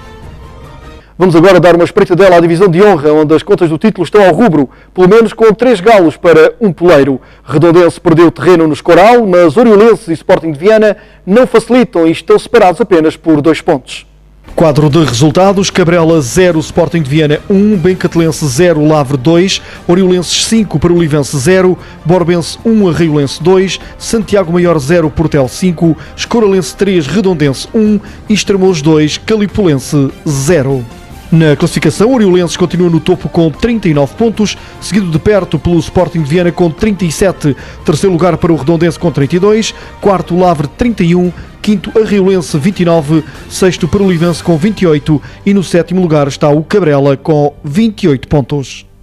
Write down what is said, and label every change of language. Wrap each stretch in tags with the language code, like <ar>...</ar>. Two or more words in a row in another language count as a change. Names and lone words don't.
<pt>Vamos agora dar uma espreitadela à divisão de honra, onde as contas do título estão ao rubro, pelo menos com 3 galos para um poleiro. Redondense perdeu terreno no Escoral, mas Oriolenses e Sporting de Viana não facilitam e estão separados apenas por 2 pontos. Quadro de resultados: Cabrela 0, Sporting de Viana 1, Bencatelense 0, Lavre 2, Oriolenses 5, Parolivense 0, Borbense 1, Arraiolense 2, Santiago Maior 0, Portel 5, Escoralense 3, Redondense 1 e Estremoz 2, Calipolense 0. Na classificação, Oriolenses continua no topo com 39 pontos, seguido de perto pelo Sporting de Viana com 37, terceiro lugar para o Redondense com 32, quarto Lavre 31, quinto Arraiolense 29, sexto Parolivense com 28 e no sétimo lugar está o Cabrela com 28 pontos.</pt>